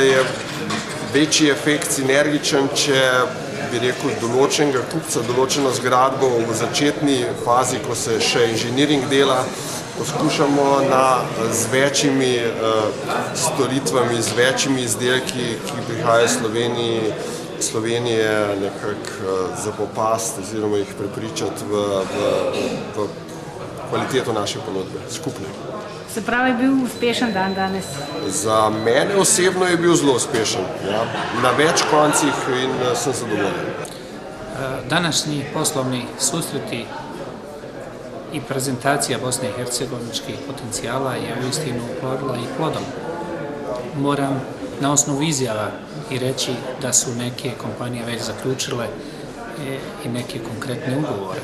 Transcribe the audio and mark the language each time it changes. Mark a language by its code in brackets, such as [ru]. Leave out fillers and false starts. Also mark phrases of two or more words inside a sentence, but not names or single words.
[sl] je večji efekt sinergičen, če bi rekel določenega kupca, določeno zgradbo v začetni fazi, ko se še inženiring dela, poskušamo z večjimi storitvami, z večjimi izdelki, ki prihajajo Slovenije nekako zapopasti oziroma jih prepričati v kvaliteto naše ponudbe, skupne. Se pravi, je bil uspešen dan danes? Za mene osebno je bil zelo uspešen, na več koncih in sem zadovoljen. [bs] Današnji poslovni susreti i prezentacija Bosne i Hercegoviničkih potencijala je uistinu uplodila i plodom. Moram na osnovu izjava i reći da su neke kompanije već zaključile i neke konkretne ugovore.